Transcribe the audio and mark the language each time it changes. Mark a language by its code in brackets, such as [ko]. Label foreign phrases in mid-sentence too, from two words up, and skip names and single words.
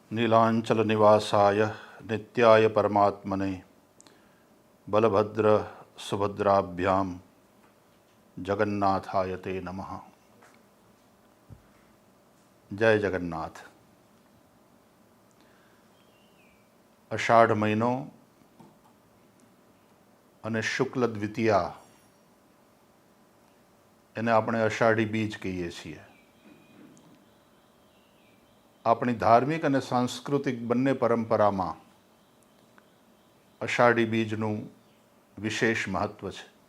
[sa] नीलांचल निवासाय नित्याय परमात्मने बलभद्र सुभद्राभ्याम जगन्नाथाय ते नमः। जय जगन्नाथ। [gu] અષાઢ મહિનો અને શુક્લ દ્વિતીયા એને આપણે અષાઢી બીજ કહીએ છીએ. આપણી ધાર્મિક અને સાંસ્કૃતિક બંને પરંપરામાં અષાઢી બીજનું વિશેષ મહત્વ છે.